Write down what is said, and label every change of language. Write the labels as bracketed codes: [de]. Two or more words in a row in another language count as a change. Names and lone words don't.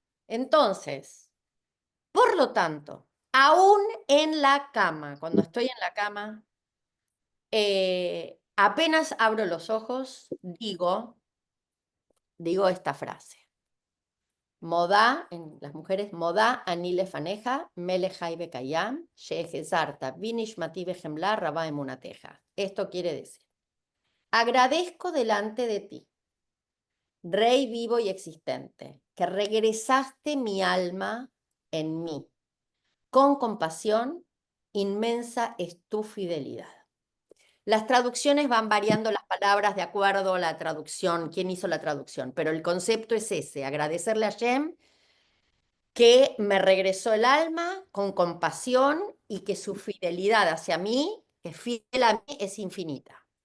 [es] Entonces, por lo tanto, aún en la cama, cuando estoy en la cama, apenas abro los ojos, digo esta frase. Modá, en las mujeres, [he] מודה אני לפניך, מלך חי וקים, שהחזרת, בי נשמתי, בחמלה, רבה אמונתך. [es] Esto quiere decir, agradezco delante de ti, Rey vivo y existente, que regresaste mi alma en mí. Con compasión, inmensa es tu fidelidad. Las traducciones van variando las palabras de acuerdo a la traducción, quién hizo la traducción, pero el concepto es ese, agradecerle a Hashem que me regresó el alma con compasión y que su fidelidad hacia mí, que es fiel a mí, es infinita.